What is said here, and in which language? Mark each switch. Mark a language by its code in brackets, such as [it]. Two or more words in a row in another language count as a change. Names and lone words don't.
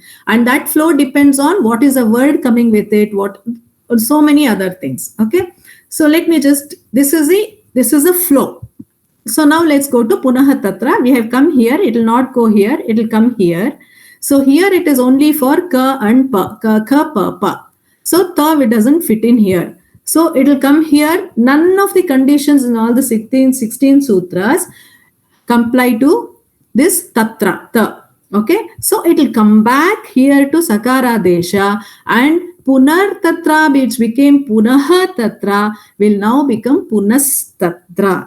[en] And that flow depends on what is the word coming with it, so many other things. Okay, so let me just, this is a flow. So now let's go to [sa] पुनः तत्र. [en] We have come here, it will not go here, it will come here. So here it is only for ka and pa, ka, pa. So ta, it doesn't fit in here. So it will come here. None of the conditions in all the 16 sutras comply to this tatra, ta. Okay. So it will come back here to [sa] सकार देश [en] and [sa] पुनर् तत्र, [en] which became [sa] पुनः तत्र, [en] will now become [sa] पुनस् तत्र.